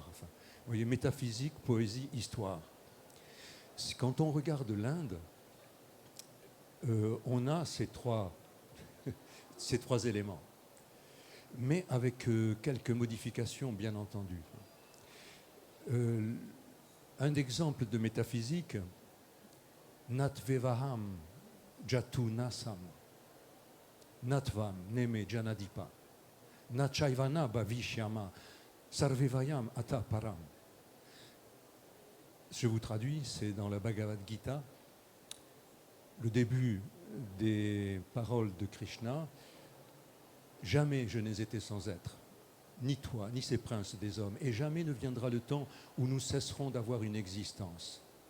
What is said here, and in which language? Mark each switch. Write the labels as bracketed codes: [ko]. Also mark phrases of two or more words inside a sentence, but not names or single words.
[fr] Enfin, vous voyez, métaphysique, poésie, histoire. Quand on regarde l'Inde, on a ces trois éléments, mais avec quelques modifications, bien entendu. Un exemple de métaphysique, [sa] Natvevaham Jatu Nasam, Natvam Neme Janadipa, Nachaivana Bhavishyama, Sarvevayam Ata Param. [fr] Je vous traduis, c'est dans la Bhagavad Gita, le début des paroles de Krishna. Jamais je n'ai été sans être, ni toi, ni ces princes des hommes, et jamais ne viendra le temps où nous cesserons d'avoir une existence.